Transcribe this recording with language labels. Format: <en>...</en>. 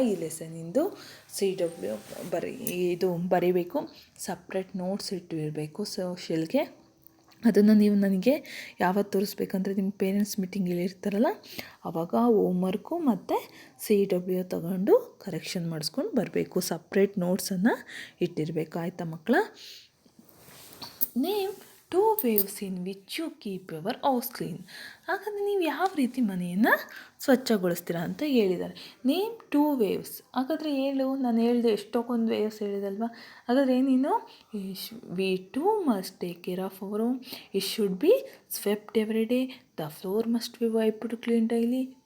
<kn>ಈ ಲೆಸನಿಂದು CW ಇದು ಬರೀಬೇಕು. ಸಪ್ರೇಟ್ ನೋಟ್ಸ್ ಇಟ್ಟಿರಬೇಕು ಸೋಷಿಯಲ್ಗೆ. ಅದನ್ನು ನೀವು ನನಗೆ ಯಾವತ್ತು ತೋರಿಸ್ಬೇಕಂದ್ರೆ ನಿಮ್ಮ ಪೇರೆಂಟ್ಸ್ ಮೀಟಿಂಗ್ ಹೇಳಿರ್ತಾರಲ್ಲ ಆವಾಗ ಹೋಮ್ವರ್ಕು ಮತ್ತು CW ತಗೊಂಡು ಕರೆಕ್ಷನ್ ಮಾಡಿಸ್ಕೊಂಡು ಬರಬೇಕು. ಸಪ್ರೇಟ್ ನೋಟ್ಸನ್ನು ಇಟ್ಟಿರಬೇಕು. ಆಯಿತಾ ಮಕ್ಕಳ?</kn> <en>Name 2 ways in which you keep your house clean.</en> <kn>ಹಾಗಾದರೆ ನೀವು ಯಾವ ರೀತಿ ಮನೆಯನ್ನು ಸ್ವಚ್ಛಗೊಳಿಸ್ತೀರಾ ಅಂತ ಹೇಳಿದ್ದಾರೆ.</kn> <en>Name 2 ways.</en> <kn>ಹಾಗಾದರೆ ಹೇಳು. ನಾನು ಹೇಳಿದೆ ಎಷ್ಟೊಂದು ವೇವ್ಸ್ ಹೇಳಿದಲ್ವ? ಹಾಗಾದರೆ ನೀನು</kn> <en>We too must take care of our home. It should be swept every day. The floor must be wiped clean daily.</en>